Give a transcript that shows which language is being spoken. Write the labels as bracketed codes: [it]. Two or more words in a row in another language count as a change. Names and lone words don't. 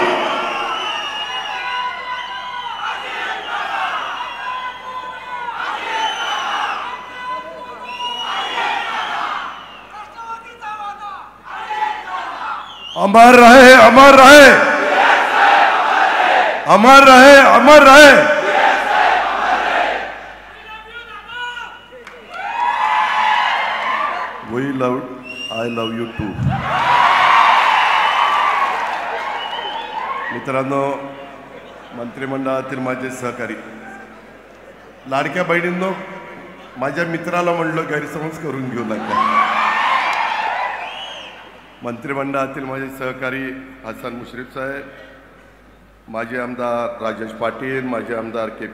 [mr] अमर रहे, अमर रहे, अमर रहे, अमर रहे। [en] we love, I love you too. [mr] मित्रांनो, मंत्रिमंडळातील माझे सहकारी, लाडक्या बहिणींनो, माझ्या मित्राला म्हणलं गैरसमज करून घेऊ नका। मंत्रिमंडळातील माझे सहकारी हसन मुश्रीफ साहेब, माजी आमदार राजेश पाटील, माजी आमदार के.पी.